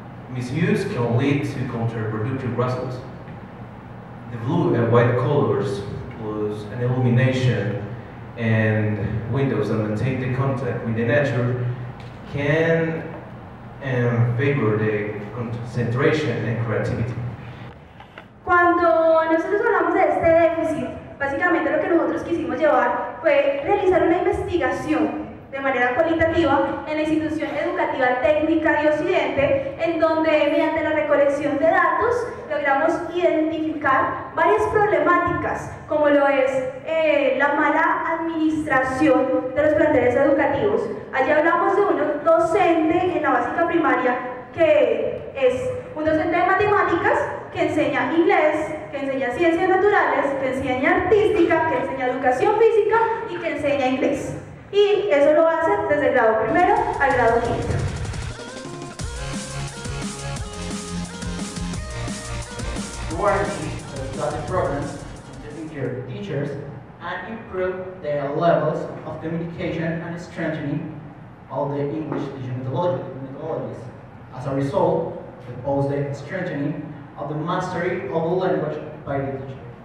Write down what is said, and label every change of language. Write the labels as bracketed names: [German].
[English] Misuse can lead to counterproductive results. The blue and white colors, plus an illumination and windows that maintain the contact with the nature, can favor the concentration and creativity. [Spanish] Cuando nosotros hablamos de este déficit, básicamente lo que nosotros quisimos llevar fue realizar una investigación de manera cualitativa en la institución educativa técnica de Occidente, en donde mediante la recolección de datos logramos identificar varias problemáticas, como lo es la mala administración de los planteles educativos. Allí hablamos de un docente en la básica primaria que es un docente de matemáticas, que enseña inglés, que enseña ciencias naturales, que enseña artística, que enseña educación física y que enseña inglés. Y eso lo hace desde el grado primero al grado quinto. [English] To guarantee the study programs, taking care of teachers, and improve their levels of communication and strengthening all the English teaching methodologies. As a result, propose the strengthening of the mastery of the language by the teacher.